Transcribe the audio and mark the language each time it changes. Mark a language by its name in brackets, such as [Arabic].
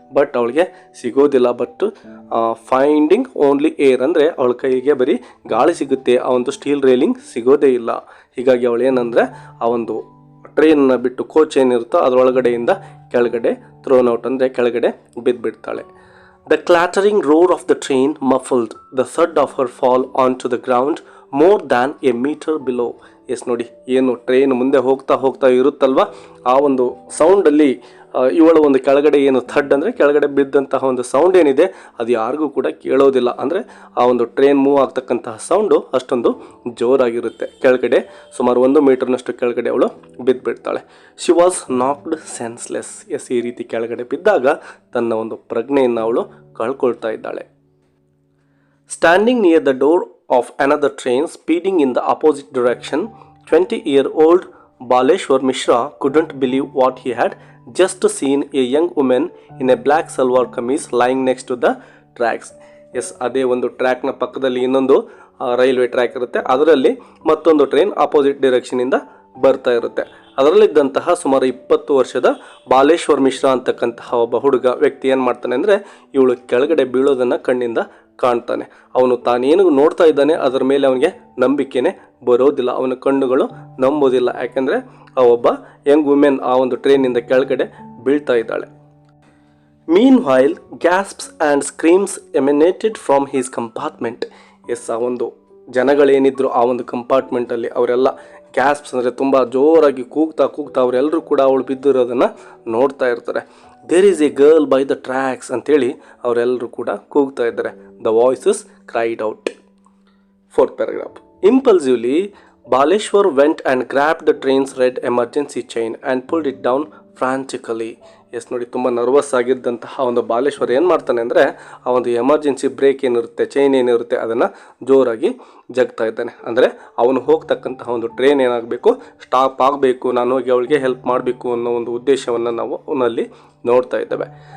[Kannada] But ಅವಳಿಗೆ ಸಿಗೋದಿಲ್ಲ. [English] but finding only air [Kannada] ಅಂದರೆ ಅವಳ ಕೈಗೆ ಬರೀ ಗಾಳಿ ಸಿಗುತ್ತೆ, ಆ ಒಂದು ಸ್ಟೀಲ್ ರೈಲಿಂಗ್ ಸಿಗೋದೇ ಇಲ್ಲ. ಹೀಗಾಗಿ ಅವಳೇನಂದರೆ ಆ ಒಂದು ಟ್ರೈನನ್ನು ಬಿಟ್ಟು ಕೋಚ್ ಏನಿರುತ್ತೋ ಅದರೊಳಗಡೆಯಿಂದ ಕೆಳಗಡೆ [English] thrown out [Kannada] ಅಂದರೆ ಕೆಳಗಡೆ ಬಿದ್ದುಬಿಡ್ತಾಳೆ. [English] The clattering roar of the train muffled the thud of her fall onto the ground more than a meter below. [Kannada] S ನೋಡಿ, ಏನು ಟ್ರೈನ್ ಮುಂದೆ ಹೋಗ್ತಾ ಇರುತ್ತಲ್ವ ಆ ಒಂದು ಸೌಂಡಲ್ಲಿ ಇವಳು ಒಂದು ಕೆಳಗಡೆ ಏನು ಥಡ್ ಅಂದರೆ ಕೆಳಗಡೆ ಬಿದ್ದಂತಹ ಒಂದು ಸೌಂಡ್ ಏನಿದೆ ಅದು ಯಾರಿಗೂ ಕೂಡ ಕೇಳೋದಿಲ್ಲ. ಅಂದರೆ ಆ ಒಂದು ಟ್ರೈನ್ ಮೂವ್ ಆಗ್ತಕ್ಕಂತಹ ಸೌಂಡು ಅಷ್ಟೊಂದು ಜೋರಾಗಿರುತ್ತೆ. ಕೆಳಗಡೆ ಸುಮಾರು 1 ಮೀಟರ್ನಷ್ಟು ಕೆಳಗಡೆ ಅವಳು ಬಿದ್ದುಬಿಡ್ತಾಳೆ. [English] She was knocked senseless. [Kannada] ಎಸ್, ಈ ರೀತಿ ಕೆಳಗಡೆ ಬಿದ್ದಾಗ ತನ್ನ ಒಂದು ಪ್ರಜ್ಞೆಯನ್ನು ಅವಳು ಕಳ್ಕೊಳ್ತಾ ಇದ್ದಾಳೆ. [English] Standing near the door of another train speeding in the opposite direction, 20-year-old Baleshwar Mishra couldn't believe what he had just seen, a young woman in a black salwar kameez lying next to the tracks. [Kannada] S, ಅದೇ ಒಂದು ಟ್ರ್ಯಾಕ್ನ ಪಕ್ಕದಲ್ಲಿ ಇನ್ನೊಂದು railway track ಇರುತ್ತೆ, ಅದರಲ್ಲಿ ಮತ್ತೊಂದು train opposite ಡೈರೆಕ್ಷನಿಂದ ಬರ್ತಾ ಇರುತ್ತೆ. ಅದರಲ್ಲಿದ್ದಂತಹ ಸುಮಾರು 20 ವರ್ಷದ ಬಾಲೇಶ್ವರ್ ಮಿಶ್ರಾ ಅಂತಕ್ಕಂತಹ ಒಬ್ಬ ವ್ಯಕ್ತಿ ಏನು ಮಾಡ್ತಾನೆ ಅಂದರೆ, ಇವಳು ಕೆಳಗಡೆ ಬೀಳೋದನ್ನು ಕಣ್ಣಿಂದ ಕಾಣ್ತಾನೆ. ಅವನು ತಾನೇನು ನೋಡ್ತಾ ಇದ್ದಾನೆ ಅದರ ಮೇಲೆ ಅವನಿಗೆ ನಂಬಿಕೆನೇ ಬರೋದಿಲ್ಲ, ಅವನ ಕಣ್ಣುಗಳು ನಂಬೋದಿಲ್ಲ. ಯಾಕೆಂದರೆ ಆ ಒಬ್ಬ ಯಂಗ್ ವುಮೆನ್ ಆ ಒಂದು ಟ್ರೈನಿಂದ ಕೆಳಗಡೆ ಬೀಳ್ತಾ ಇದ್ದಾಳೆ. [English] Meanwhile, gasps and screams emanated from his compartment. [Kannada] S, ಆ ಒಂದು ಜನಗಳೇನಿದ್ರು ಆ ಒಂದು ಕಂಪಾರ್ಟ್ಮೆಂಟಲ್ಲಿ ಅವರೆಲ್ಲ ಗ್ಯಾಸ್ಪ್ಸ್ ಅಂದರೆ ತುಂಬ ಜೋರಾಗಿ ಕೂಗ್ತಾ ಅವರೆಲ್ಲರೂ ಕೂಡ ಅವಳು ಬಿದ್ದಿರೋದನ್ನು ನೋಡ್ತಾ ಇರ್ತಾರೆ. [English] there is a girl by the tracks [Kannada] ಅಂತೇಳಿ ಅವರೆಲ್ಲರೂ ಕೂಡ ಕೂಗ್ತಾ ಇದ್ದಾರೆ. [English] The voices cried out. 4th paragraph. Impulsively, Baleshwar went and grabbed the train's red emergency chain and pulled it down frantically. [Kannada] S, ನೋಡಿ, ತುಂಬ ನರ್ವಸ್ ಆಗಿದ್ದಂತಹ ಒಂದು ಬಾಲೇಶ್ವರ್ ಏನು ಮಾಡ್ತಾನೆ ಅಂದರೆ, ಆ ಒಂದು ಎಮರ್ಜೆನ್ಸಿ ಬ್ರೇಕ್ ಏನಿರುತ್ತೆ, ಚೈನ್ ಏನಿರುತ್ತೆ, ಅದನ್ನು ಜೋರಾಗಿ ಜಗ್ತಾ ಇದ್ದಾನೆ. ಅಂದರೆ ಅವನು ಹೋಗ್ತಕ್ಕಂತಹ ಒಂದು ಟ್ರೈನ್ ಏನಾಗಬೇಕು, ಸ್ಟಾಪ್ ಆಗಬೇಕು, ನಾನು ಹೋಗಿ ಅವಳಿಗೆ ಹೆಲ್ಪ್ ಮಾಡಬೇಕು ಅನ್ನೋ ಒಂದು ಉದ್ದೇಶವನ್ನು ನಾವು ಅವನಲ್ಲಿ ನೋಡ್ತಾ ಇದ್ದೇವೆ.